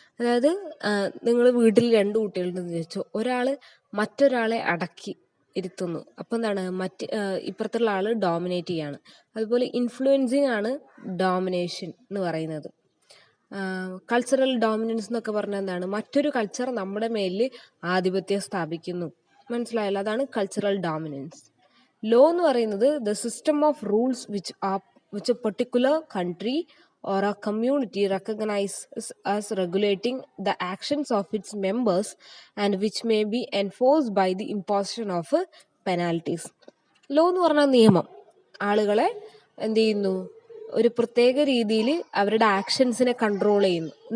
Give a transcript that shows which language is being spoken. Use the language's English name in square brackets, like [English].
[Malayalam] അതായത് നിങ്ങൾ വീട്ടിൽ രണ്ട് കുട്ടികളുണ്ടെന്ന് വിചാരിച്ചു, ഒരാൾ മറ്റൊരാളെ അടക്കി ഇരുത്തുന്നു. അപ്പം എന്താണ്, ഇപ്പുറത്തുള്ള ആൾ ഡോമിനേറ്റ് ചെയ്യാണ്. അതുപോലെ ഇൻഫ്ലുവൻസിങ് ആണ് ഡോമിനേഷൻ എന്ന് പറയുന്നത്. കൾച്ചറൽ ഡോമിനൻസ് എന്നൊക്കെ പറഞ്ഞാൽ എന്താണ്, മറ്റൊരു കൾച്ചർ നമ്മുടെ മേലിൽ ആധിപത്യം സ്ഥാപിക്കുന്നു. മനസ്സിലായല്ലോ? അതാണ് കൾച്ചറൽ ഡോമിനൻസ്. ലോ എന്ന് പറയുന്നത് [English] The system of rules which a particular country or a community recognizes as regulating the actions of its members and which may be enforced by the imposition of penalties. [Malayalam] Law എന്ന് പറഞ്ഞാൽ നിയമം. ആളുകളെ എന്ത് ചെയ്യുന്നു, ഒരു പ്രത്യേക രീതിയിൽ അവരുടെ ആക്ഷൻസിനെ കൺട്രോൾ ചെയ്യുന്നു.